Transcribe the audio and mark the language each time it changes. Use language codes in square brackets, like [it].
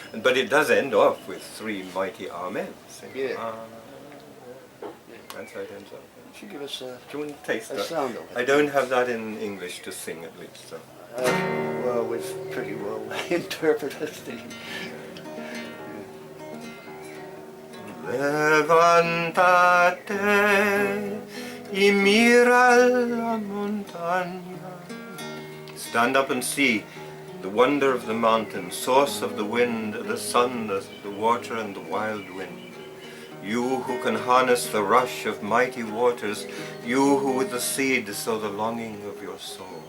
[en] But it does end off with three mighty amens. Yeah. That's how it ends up. You should give us Do you want to taste a that? sound of it. I don't have that in English to sing, at least. So. Well, we've pretty well interpreted the... [es] Levántate y mira la montaña. [en] Stand up and see the wonder of the mountain, source of the wind, the sun, the water, and the wild wind. You who can harness the rush of mighty waters, you who with the seed sow the longing of your soul.